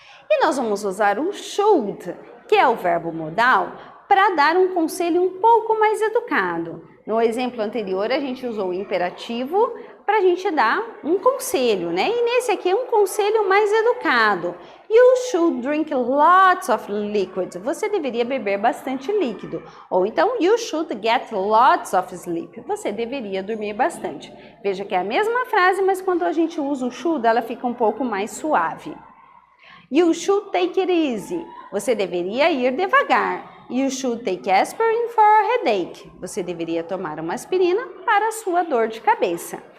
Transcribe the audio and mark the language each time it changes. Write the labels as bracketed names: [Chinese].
[Portuguese] E nós vamos usar o should, que é o verbo modal, para dar um conselho um pouco mais educado. No exemplo anterior, a gente usou o imperativo para a gente dar um conselho, né? E nesse aqui é um conselho mais educado. [English] You should drink lots of liquid. [Portuguese] Você deveria beber bastante líquido. Ou então, [English] you should get lots of sleep. [Portuguese] Você deveria dormir bastante. Veja que é a mesma frase, mas quando a gente usa o should, ela fica um pouco mais suave. [English] You should take it easy. [Portuguese] Você deveria ir devagar. [English] You should take aspirin for a headache. [Portuguese] Você deveria tomar uma aspirina para a sua dor de cabeça.